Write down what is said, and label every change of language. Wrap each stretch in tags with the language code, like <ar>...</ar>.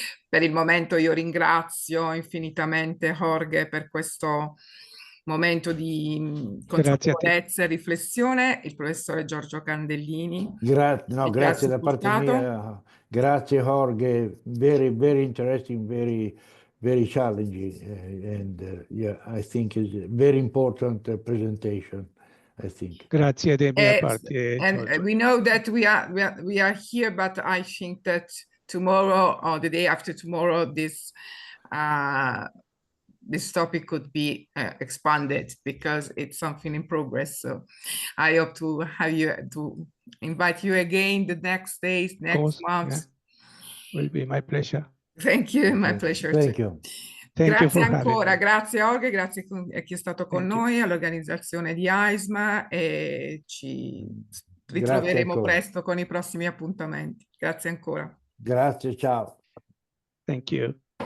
<it>per il momento io ringrazio infinitamente Jorge per questo momento di consapevolezza e riflessione, il professore Giorgio Candellini. Grazie da parte mia, grazie Jorge,</it> <en>very interesting, very challenging, and yeah, I think is a very important presentation, I think.</en> <it>Grazie da mia parte,</it> <en>and we know that we are here, but I think that tomorrow or the day after tomorrow, this topic could be expanded because it's something in progress. So I hope to have you, to invite you again the next days, next month. Yeah. Will be my pleasure. Thank you, my pleasure. Thank you.</en> <it>Grazie ancora, grazie Jorge, grazie a chi è stato con noi, all'organizzazione di AISM, e ci ritroveremo presto con i prossimi appuntamenti. Grazie ancora. Grazie, ciao.</it> <en>Thank you.</en>